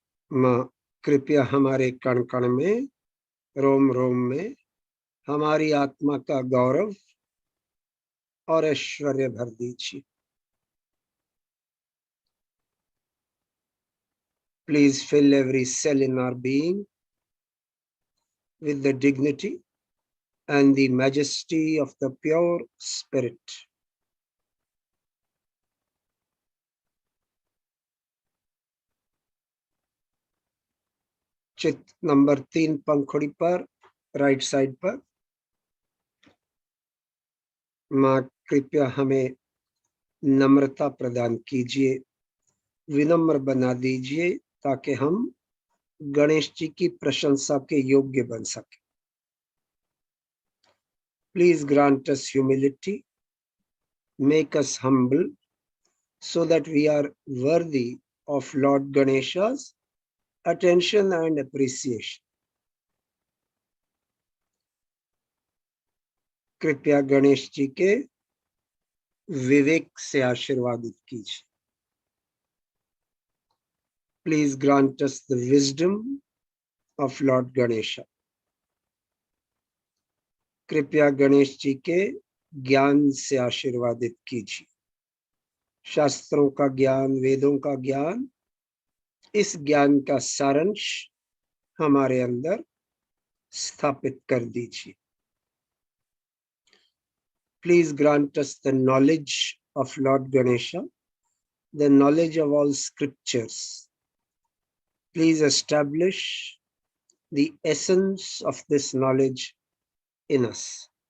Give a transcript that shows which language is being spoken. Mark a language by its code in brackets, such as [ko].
[hi] माँ कृपया हमारे कण कण में, रोम रोम में हमारी आत्मा का गौरव और ऐश्वर्य भर दीजिए। [en] Please fill every cell in our being with the dignity and the majesty of the pure spirit. [hi] चित्त नंबर 3 पंखुड़ी पर, राइट साइड पर। माँ कृपया हमें नम्रता प्रदान कीजिए विनम्र बना दीजिए ताकि हम गणेश जी की प्रशंसा के योग्य बन सके। [en] Please grant us humility, make us humble so that we are worthy of Lord Ganesha's attention and appreciation. [hi] कृपया गणेश जी के विवेक से आशीर्वादित कीजिए। [en] Please grant us the wisdom of lord Ganesha. [hi] कृपया गणेश जी के ज्ञान से आशीर्वादित कीजिए। शास्त्रों का ज्ञान, वेदों का ज्ञान, इस ज्ञान का सारांश हमारे अंदर स्थापित कर दीजिए। [en] Please grant us the knowledge of lord Ganesha, the knowledge of all scriptures. Please establish the essence of this knowledge in us.